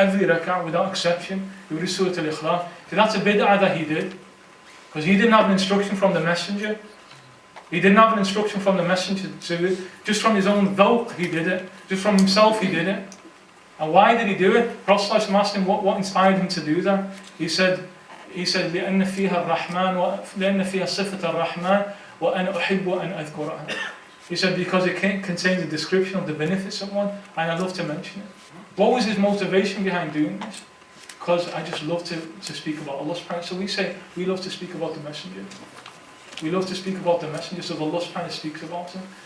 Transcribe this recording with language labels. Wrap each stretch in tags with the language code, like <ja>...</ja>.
<en>Every rak'ah, without exception, he would do Surah Al-Ikhlas. So that's a bid'ah that he did. Because he didn't have an instruction from the Messenger. He didn't have an instruction from the Messenger to do it. Just from his own dhawq, he did it. Just from himself, he did it. And why did he do it? Prophet ﷺ asked him what inspired him to do that. He said,</en> <ar>لأن فيها الرحمن لأن فيها صفة الرحمن وأنا أحب أن أذكرها.</ar> <en>He said because it contains a description of the beneficent one, and I love to mention it. What was his motivation behind doing this? Because I just love to speak about Allah subhanahu wa ta'ala. So we say we love to speak about the Messenger. We love to speak about the Messenger, so Allah subhanahu wa ta'ala speaks about him.</en>